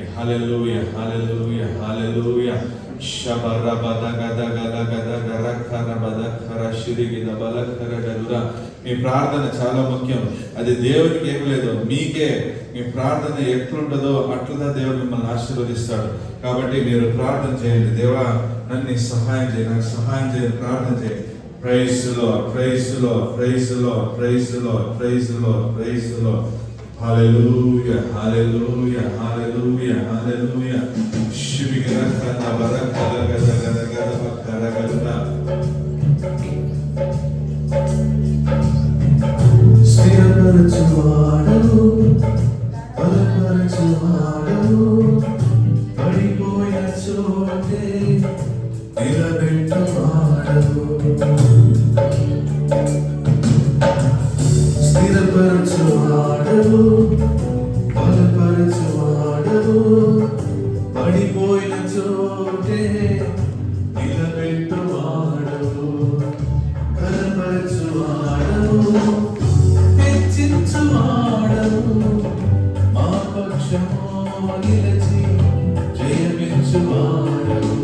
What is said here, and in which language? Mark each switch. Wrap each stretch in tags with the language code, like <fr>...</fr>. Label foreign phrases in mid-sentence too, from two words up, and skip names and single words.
<te>హల్లెలూయా, హల్లెలూయా, హల్లెలూయా. మీ ప్రార్థన చాలా ముఖ్యం. అది దేవునికి ఏం లేదు, మీకే. మీ ప్రార్థన ఎట్లుంటుందో అట్లుగా దేవుడు మిమ్మల్ని ఆశీర్వదిస్తాడు. కాబట్టి మీరు ప్రార్థన చేయండి. దేవా, నన్ను సహాయం చేయి, నాకు సహాయం చేయండి, ప్రార్థన చేయండి.</te> <en>Praise Lord, praise Lord, praise Lord, praise Lord, praise Lord, praise Lord. Hallelujah, hallelujah, hallelujah, hallelujah. Shibigana barakala gada gada gada bakara gada.</en> <te>స్థిరపరచువాడు, బలపరచువాడు, పడిపోయిన చోటే నిలబెట్టువాడు. స్థిరపరచువాడు, బలపరచువాడు, పడిపోయిన చోటే నిలబెట్టువాడు, బలపరచువాడు, హెచ్చించువాడు, మా పక్షము నిలచి జయమిచ్చువాడు.</te>